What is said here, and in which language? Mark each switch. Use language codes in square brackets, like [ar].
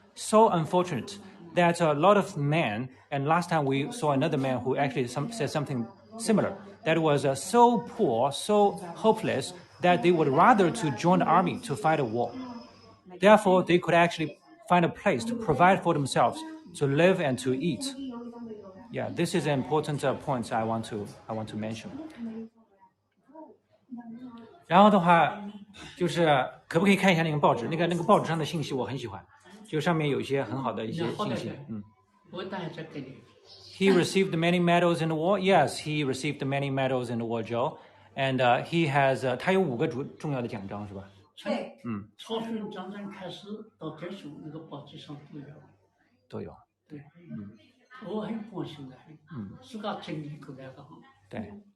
[en] So unfortunate that a lot of men, and last time we saw another man who actually said something similar, that was so poor, so hopeless, that they would rather to join the army to fight a war. Therefore, they could actually find a place to provide for themselves, to live and to eat. Yeah, this is an important point I want to mention. [zh] 然后的话，就是可不可以看一下那个报纸？那个报纸上的信息我很喜欢，就上面有一些很好的一些信息。我带这给你。 [en] He received many medals in the war. Yes, he received many medals in the war, Joe. And he has [zh] 他有5个重要的奖章，是吧？对。朝鲜战争开始到结束，那个报纸上都有。都有。对。我很高兴的。自个经历过那个哈。对。